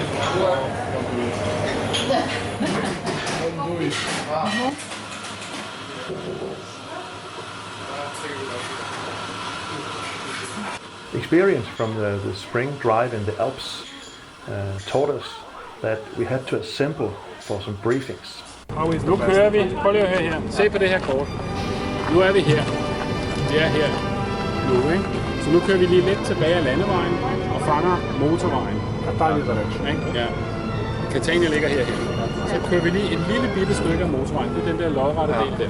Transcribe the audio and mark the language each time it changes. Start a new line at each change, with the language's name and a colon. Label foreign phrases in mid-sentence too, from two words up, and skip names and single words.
English: Don't do it. The experience from the spring drive in the Alps taught us that we had to assemble for some briefings.
Danish: Nu kører vi. Prøv lige at høre her. Se på det her kort. Nu er vi her. Vi er her nu, ikke? Så nu kører vi lige lidt tilbage af landevejen og fanger motorvejen. Der er lidt der, ikke? Ja. Catania ligger her. Så kører vi lige et lille bitte stykke af motorvejen. Det er den der lodrette del der.